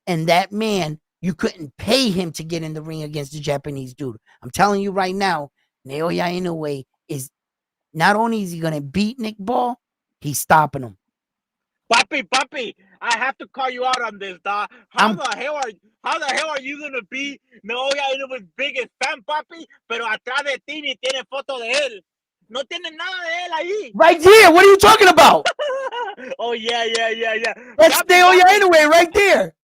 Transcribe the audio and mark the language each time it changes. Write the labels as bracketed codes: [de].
[en] And that man, you couldn't pay him to get in the ring against the Japanese dude. I'm telling you right now, Naoya Inoue Not only is he gonna beat Nick Ball, he's stopping him. Papi, I have to call you out on this, dog. I'm How the hell are you gonna be Naoya Inoue's biggest fan, papi? [es] Pero atrás de ti ni tiene foto de él. No tiene nada de él ahí. [en] right here. What are you talking about? Oh yeah. That's Naoya Inoue right there.